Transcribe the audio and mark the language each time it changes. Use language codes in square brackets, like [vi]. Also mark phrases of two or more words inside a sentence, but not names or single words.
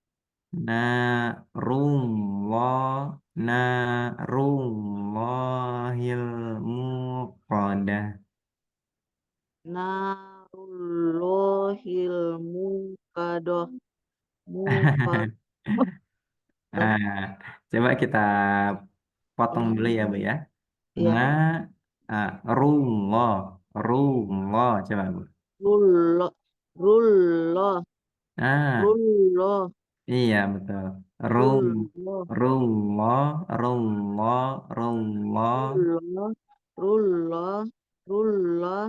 [ar] نار الله الموقدة. نار الله الموقدة. Muqadah. [bjn] Ah, coba kita potong dulu ya, Bu ya. Ya. [ar] Na, rullah, rullah, [bjn] coba Bu. [ar] Rullah. Rullah. Ah, Rullah. [bjn] iya betul. Rum, [ar] Rullah. rullah, rullah, rullah. Rullah. Rullah. Rullah.